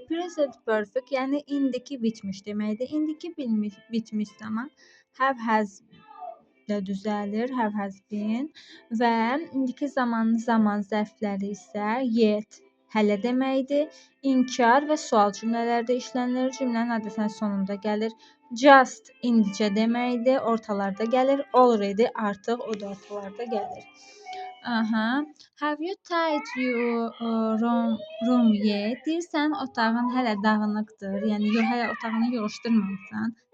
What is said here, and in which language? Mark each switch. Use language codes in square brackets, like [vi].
[az] Present perfect yəni indiki bitmiş deməkdir. İndiki bitmiş zaman have has də düzəlir, have has been və indiki zaman zərfləri isə yet hələ deməkdir. İnkar və sual cümlələrdə işlənilir. Cümlənin adətən sonunda gəlir. Just indicə deməkdir, ortalarda gəlir. Already artıq o da ortalarda gəlir. [en] Have you tied your room yet? [az] Deyirsən otağın hələ dağınıqdır. Yəni hələ otağını yığışdırmamısan.